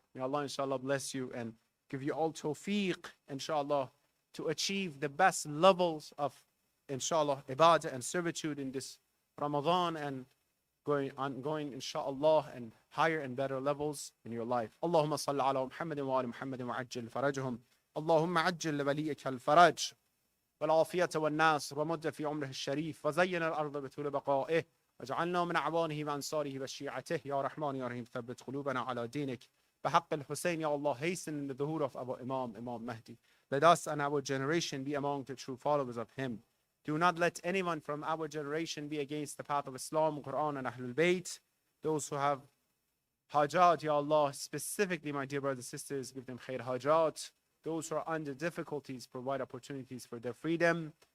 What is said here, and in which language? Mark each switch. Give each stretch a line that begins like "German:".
English: May Allah inshallah bless you and give you all tawfiq inshallah to achieve the best levels of inshallah ibadah and servitude in this Ramadan, and going inshallah and higher and better levels in your life.
Arabic: Allahumma salli ala Muhammadin wa ala Muhammadin wa ajjil farajhum. Allahumma ajjil li waliyika al-faraj والعافية والناصر ومد في عمره الشريف وزين الأرض بطول بقائه وجعلنا من أعوانه وأنصاره وشيعته يا رحمن يا رحيم ثبت قلوبنا على دينك بحق الحسين.
English: Ya Allah, hasten the dhuhr of our Imam Mahdi. Let us and our generation be among the true followers of him. Do not let anyone from our generation be against the path of Islam, Quran, and Ahlul Bayt. Those who have hajat, Ya Allah, specifically my dear brothers and sisters, give them khair hajat. Those who are under difficulties, provide opportunities for their freedom.